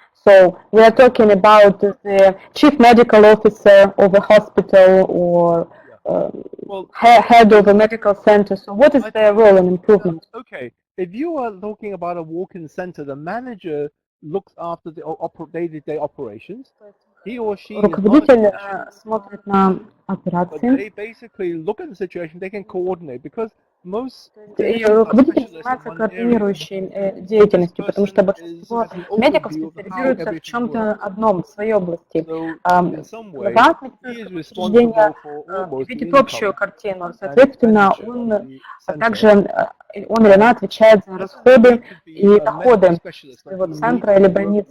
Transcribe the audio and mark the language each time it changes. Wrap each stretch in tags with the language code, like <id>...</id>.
<en>So, we are talking about the chief medical officer of a hospital or head of a medical center. So what is their role in improvement? Okay, if you are talking about a walk-in center, the manager looks after the day-to-day operations. He or she</en> <ru>руководитель смотрит на операции.</ru> <en>They basically look at the situation, they can coordinate, because most</en> <ru>руководитель занимается координирующей деятельностью, потому что большинство медиков специализируются в чем-то одном, в своей области. Глава медицинского учреждения видит общую картину, соответственно, он или она отвечает за расходы и доходы своего центра или больницы.</ru>